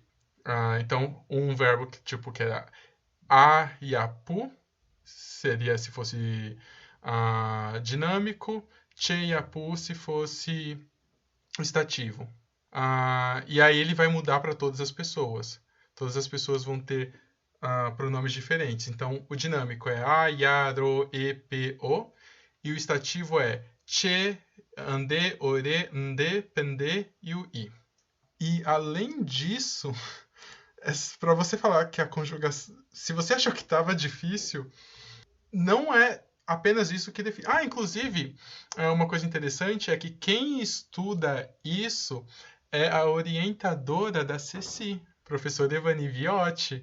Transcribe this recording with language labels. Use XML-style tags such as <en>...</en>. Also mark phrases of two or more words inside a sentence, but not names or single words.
<pt>Então, um verbo que era a e a pu, seria se fosse dinâmico, che e a pu se fosse o estativo. E aí ele vai mudar para todas as pessoas. Todas as pessoas vão ter pronomes diferentes. Então, o dinâmico é a, ya, ro, e, p, o. E o estativo é che,</pt> <gn>ande, ore, nde, pende e o i.</gn> <pt>E, além disso, para você falar que a conjugação... Se você achou que estava difícil, não é apenas isso que define. Inclusive, uma coisa interessante é que quem estuda isso é a orientadora da Ceci, professora Evani Viotti.</pt>